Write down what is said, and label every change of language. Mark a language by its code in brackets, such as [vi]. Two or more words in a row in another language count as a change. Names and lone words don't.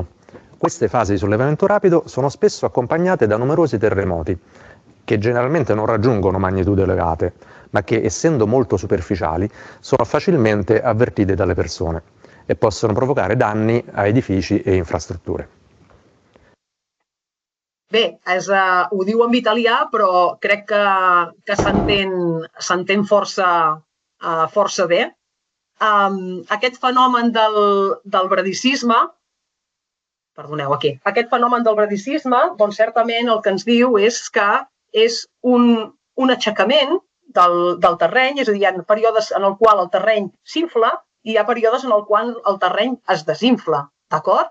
[it] Queste fasi di sollevamento rapido sono spesso accompagnate da numerosi terremoti, che generalmente non raggiungono magnitude elevate, ma che, essendo molto superficiali, sono facilmente avvertite dalle persone e possono provocare danni a edifici e infrastrutture. [ca] Bé, ho diu en italià, però crec que s'entén força bé. Aquest fenomen del bradicisme, perdoneu, aquí, aquest fenomen del bradicisme, doncs certament el que ens diu és que és un un aixecament del terreny, és a dir, hi ha períodes en el qual el terreny s'infla i hi ha períodes en el qual el terreny es desinfla, d'acord?